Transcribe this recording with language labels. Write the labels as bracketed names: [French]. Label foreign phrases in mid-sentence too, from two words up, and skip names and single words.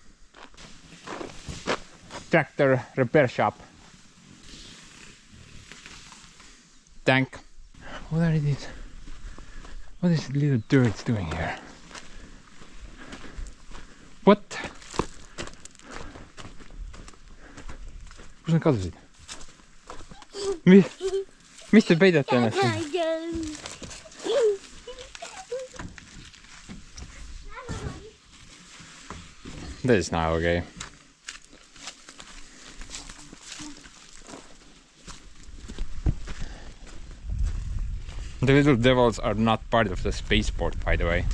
[English] tractor repair shop, tank. What are these? What is little dirt doing here? What? [Estonian] Kus nad kadusid? Mis te peidate ennast siin? [English] That is not okay. The little devils are not part of the spaceport, by the way.